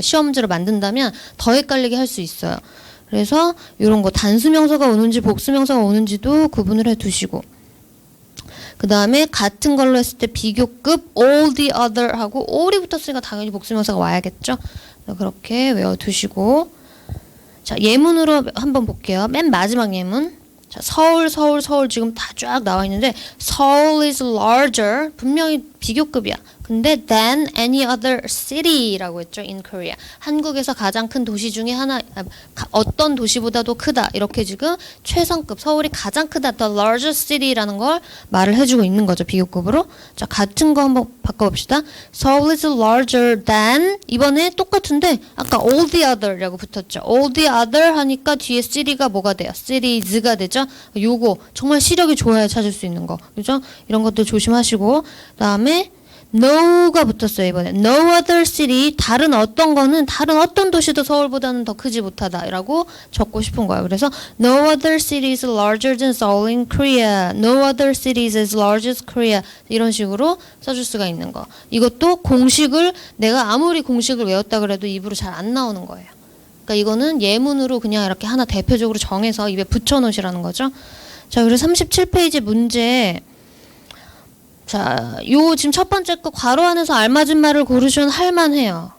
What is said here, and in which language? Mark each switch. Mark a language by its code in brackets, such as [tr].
[ko] 시험 문제를 만든다면 더 헷갈리게 할 수 있어요. 그래서 이런 거 단수명사가 오는지 복수명사가 오는지도 구분을 해두시고 그 다음에 같은 걸로 했을 때 비교급 all the other 하고 all이 붙었으니까 당연히 복수명사가 와야겠죠. 그렇게 외워두시고 자 예문으로 한번 볼게요. 맨 마지막 예문 자 서울 지금 다 쫙 나와 있는데 [en] Seoul is larger [ko] 분명히 비교급이야. 근데 [en] than any other city라고 했죠. in Korea. [ko] 한국에서 가장 큰 도시 중에 하나 어떤 도시보다도 크다. 이렇게 지금 최상급 서울이 가장 크다. the largest city라는 걸 말을 해주고 있는 거죠. 비교급으로. 자 같은 거 한번 바꿔봅시다. [en] Seoul is larger than [ko] 이번에 똑같은데 아까 [en] all the other라고 붙었죠. all the other [ko] 하니까 뒤에 city가 뭐가 돼요? cities가 되죠. 요거 정말 시력이 좋아야 찾을 수 있는 거. 그죠? 이런 것들 조심하시고 그다음에 no가 붙었어요. 이번에 [en] no other city [ko] 다른 어떤 도시도 서울보다는 더 크지 못하다라고 적고 싶은 거예요. 그래서 [en] no other city is larger than Seoul in Korea. No other city is as large as Korea. [ko] 이런 식으로 써줄 수가 있는 거. 이것도 공식을 내가 아무리 공식을 외웠다 그래도 입으로 잘 안 나오는 거예요. 그러니까 이거는 예문으로 그냥 이렇게 하나 대표적으로 정해서 입에 붙여놓으시라는 거죠. 자, 그리고 37페이지 문제 자, 요 지금 첫 번째 거 괄호 안에서 알맞은 말을 고르시면 할만해요.